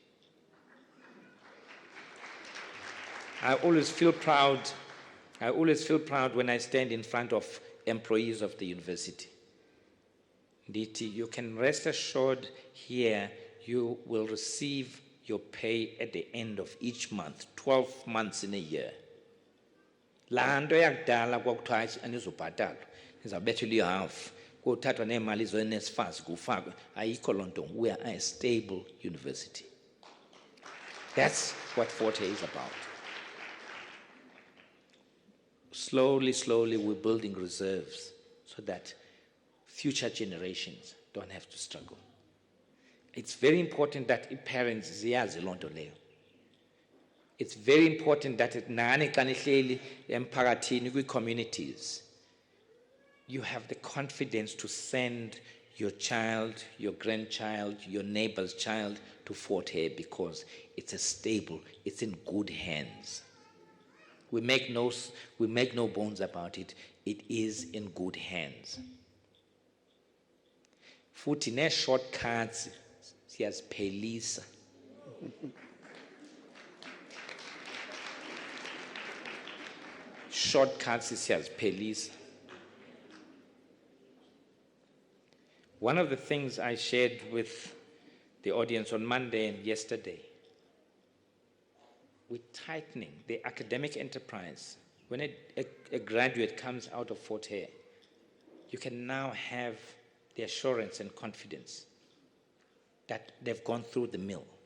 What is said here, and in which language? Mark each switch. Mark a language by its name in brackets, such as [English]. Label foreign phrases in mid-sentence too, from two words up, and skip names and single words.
[English] I always feel proud when I stand in front of employees of the university. You can rest assured here you will receive your pay at the end of each month, 12 months in a year. [Xhosa] La nto yakudala kwakuthiwa anizobhatalwa nizawubethelwa ihalf kuthathwa neemali zo-NSFAS kufakwe ayikho loo nto. [English] We are a stable university. That's what Fort Hare is about. Slowly we're building reserves so that future generations don't have to struggle. It's very important that parents [Xhosa] ziyazi loo nto leyo. [English] It's very important that [Xhosa] nani xa nihleli emphakathini kwi-communities, [English] you have the confidence to send your child, your grandchild, your neighbor's child to Fort Hare because it's a stable, it's in good hands. We make no bones about it. It is in good hands. [Xhosa] Futhi ne-shortcuts siyaziphelisa. Shortcuts siyaziphelisa. [English] One of the things I shared with the audience on Monday and yesterday, we're tightening the academic enterprise. When a graduate comes out of Fort Hare, you can now have the assurance and confidence that they've gone through the mill.